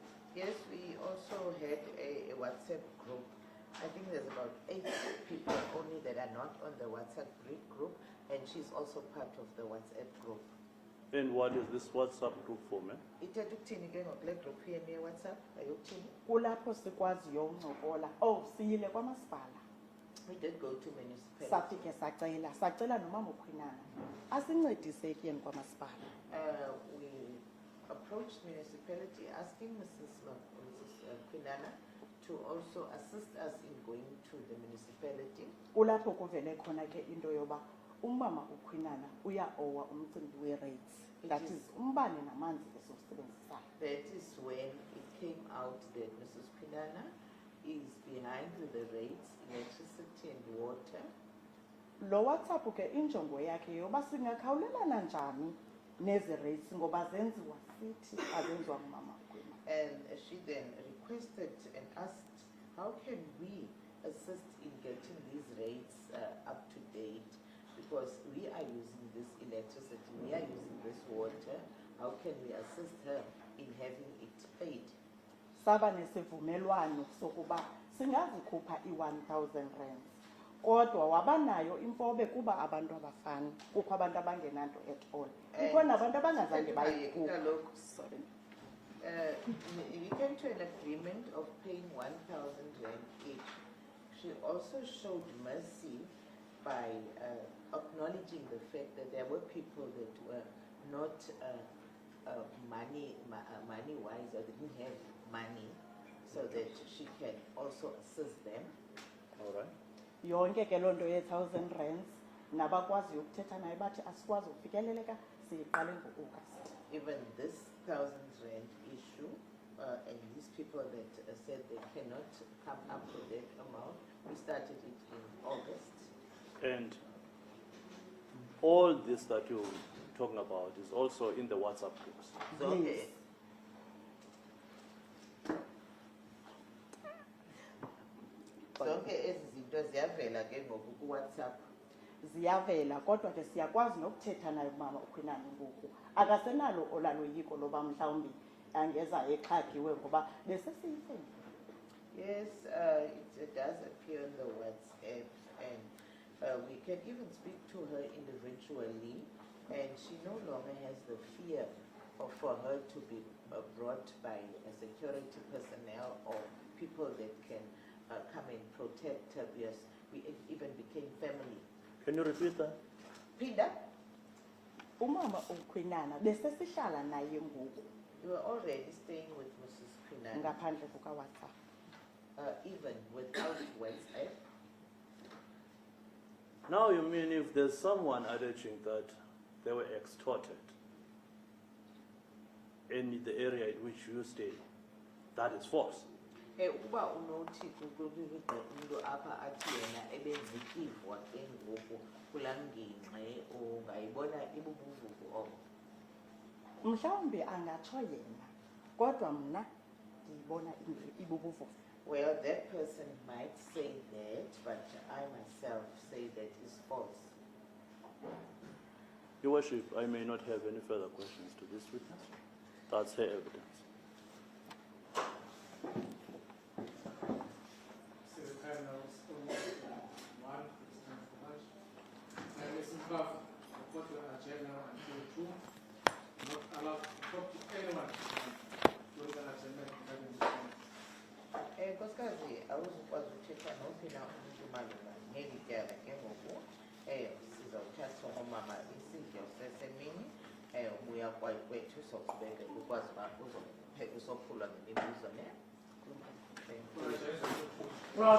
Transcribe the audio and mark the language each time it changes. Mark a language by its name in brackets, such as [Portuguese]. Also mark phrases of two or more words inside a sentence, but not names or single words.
[English] Yes, we also had a WhatsApp group. I think there's about 8 people only that are not on the WhatsApp group, and she's also part of the WhatsApp group. And what is this WhatsApp group for, man? [Xhosa] Ithetha ukuthini ke ngokule group yenu ye-WhatsApp? Ayokuthini? Kulapho sikwaziyo uncokola. Oh, siyile kwamasipala. [English] We did go to municipality. [Xhosa] Safike sacela nomama uKwinana asincedise ekuyeni kwamasipala. [English] We approached municipality asking Mrs. Kwinana to also assist us in going to the municipality. [Xhosa] Kulapho kuvele khona ke into yoba umama uKwinana uya-owa umcimbi we-rates. [English] That is [Xhosa] umbane namanzi esiwusebenzisayo. [English] That is when it came out that Mrs. Kwinana is behind with the rates, electricity and water. [Xhosa] Lo WhatsApp ke injongo yakhe yoba singakhawulelana njani nezi rates ngoba zenziwa sithi azenziwa ngumama uKwinana. [English] And she then requested and asked, how can we assist in getting these rates up to date? Because we are using this electricity, we are using this water. How can we assist her in having it paid? [Xhosa] Saba nesivumelwano sokuba singazikhupha i-1,000 rands. Kodwa wabanayo imfobe kuba abantu abafani, kukho abantu abangenanto [English] at all. [Xhosa] Kukho nabantu abangazange bayikhupha. Sorry. [English] We came to an agreement of paying 1,000 rand each. She also showed mercy by acknowledging the fact that there were people that were not money-wise or didn't have money, so that she can also assist them. All right. [Xhosa] Yonke ke loo nto ye-1,000 rands nabakwaziyo ukuthetha naye bathi asikwazi ukufikeleleka siyiqale ngo-August. [English] Even this 1,000 rand issue, and these people that said they cannot come up with that amount, we started it in August. And all this that you're talking about is also in the WhatsApp groups. So, Yes. okay. [Xhosa] Zonke ezi zinto ziyavela ke ngoku ku-WhatsApp. Ziyavela kodwa ke siyakwazi nokuthetha naye umama uKwinana ngoku akasenalo olaloyiko loba mhlawumbi angeza exhagiwe ngoba besesiyifeni. [English] Yes, it does appear on the WhatsApp, and we can even speak to her individually, and she no longer has the fear for her to be brought by a security personnel or people that can come and protect her, because we even became family. Can you repeat that? [Xhosa] Pinda, Umama uKwinana besesihlala naye ngoku [English] you were already staying with Mrs. Kwinana, [Xhosa] ngaphandle kuka-WhatsApp. [English] even without WhatsApp. Now you mean if there's someone alleging that they were extorted in the area in which you stay, that is false. [Xhosa] Uba unothi umuntu apha athi yena ebenzikivwa ke ngoku kulaa ngingqi ungayibona ibubuvuvu obo. Mhlawumbi angatsho yena kodwa mna ndiyibona ibubuvuvu. [English] Well, that person might say that, but I myself say that is false. Your Worship, I may not have any further questions to this witness. That's her evidence. So the time now is almost 1, it's time for lunch. And Mrs. Buff, the court will adjourn now until 2. Not allowed to talk to anyone during the adjournment regarding this matter. [Xhosa] Nkosikazi, awuzukwazi ukuthetha nophi na umuntu malunga neli tyala ke ngoku. Sizawuthatha ngomama isidlo sesemini, ubuya kwethu soqhubekela ukwazi uba uzopheka usophulwa ngemibuzo ne.